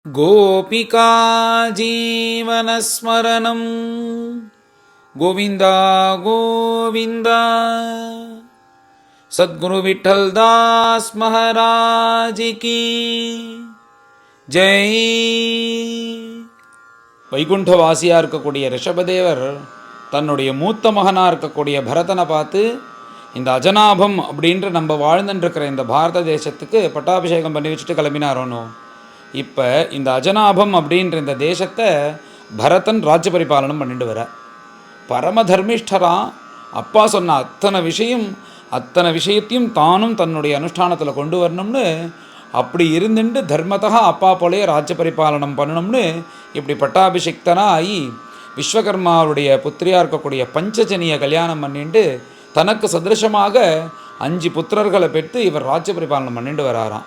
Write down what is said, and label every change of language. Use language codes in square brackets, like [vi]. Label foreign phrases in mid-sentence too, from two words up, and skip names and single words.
[sa] गोपिका जीवनस्मरणं गोविन्दा गोविन्दा [hi] सद्गुरु विठ्ठल दास महाराज की जय. [ta] வைகுண்டவாசியாக இருக்கக்கூடிய ரிஷபதேவர் தன்னுடைய மூத்த மகனாக இருக்கக்கூடிய பரதனை பார்த்து இந்த அஜனாபம் அப்படின்ற நம்ம வாழ்ந்துட்டுருக்கிற இந்த பாரத தேசத்துக்கு பட்டாபிஷேகம் பண்ணி வச்சுட்டு கிளம்பினாரோனோ. இப்போ இந்த அஜனாபம் அப்படின்ற இந்த தேசத்தை பரதன் ராஜ்ய பரிபாலனம் பண்ணிட்டு வர பரம தர்மிஷ்டராக அப்பா சொன்ன அத்தனை விஷயத்தையும் தானும் தன்னுடைய அனுஷ்டானத்தில் கொண்டு வரணும்னு அப்படி இருந்துட்டு தர்மத்தக அப்பா போலேயே ராஜ்ய பரிபாலனம் பண்ணணும்னு இப்படி பட்டாபிஷிக்தனாக ஆகி விஸ்வகர்மாவுடைய புத்திரியாக இருக்கக்கூடிய பஞ்சஜனியை கல்யாணம் பண்ணிட்டு தனக்கு சதிருஷமாக 5 புத்திரர்களை பெற்று இவர் ராஜ்ய பரிபாலனம் பண்ணிட்டு வராராம்.